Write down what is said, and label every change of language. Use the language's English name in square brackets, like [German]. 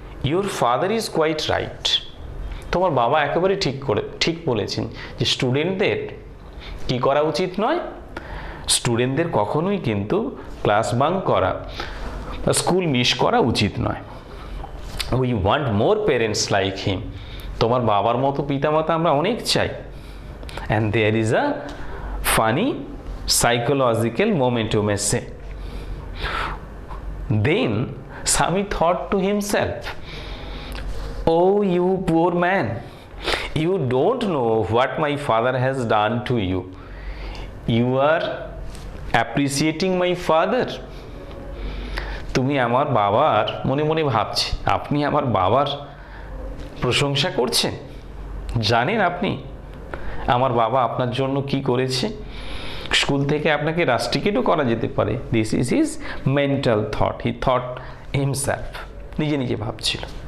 [English] Your father is quite right. [Bangla] তোমার বাবা একেবারে ঠিক বলেছেন যে স্টুডেন্টদের কি করা উচিত নয়, স্টুডেন্টদের কখনোই কিন্তু ক্লাস বাঙ্ক করা বা স্কুল মিস করা উচিত নয়। [English] We want more parents like him. [Bangla] তোমার বাবার মতো পিতামাতা আমরা অনেক চাই। [English] And there is a funny psychological moment, you may say. Then Sami thought to himself, oh you poor man, you don't know what my father has done to you. You are appreciating my father. [Bangla] তুমি আমার বাবার, মনে মনে ভাবছি, আপনি আমার বাবার প্রশংসা করছেন? জানেন আপনি আমার বাবা আপনার জন্য কি করেছে? স্কুল থেকে আপনাকে রাস্টিকেটও করা যেতে পারে। [English] this is his mental thought, he thought himself, [Bangla] নিজে নিজে ভাবছিল।